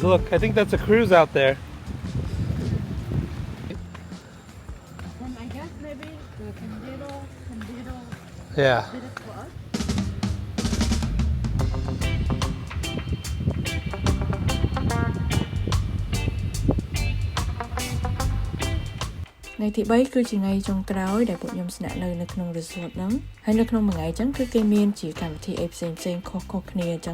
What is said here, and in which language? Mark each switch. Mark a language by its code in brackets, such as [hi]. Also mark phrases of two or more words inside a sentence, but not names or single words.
[en] Look, I think that's a cruise out there. And I guess maybe the Candido Yeah. did it for us. [vi] Ngày thứ 3 [km] គឺជាថ្ងៃចុងក្រោយដែលពួកខ្ញុំស្នាក់នៅក្នុង resort ហ្នឹងហើយនៅក្នុងមួយថ្ងៃអញ្ចឹងគឺគេមានជាកម្មវិធីអីផ្សេងខុសៗគ្នាអញ្ចឹង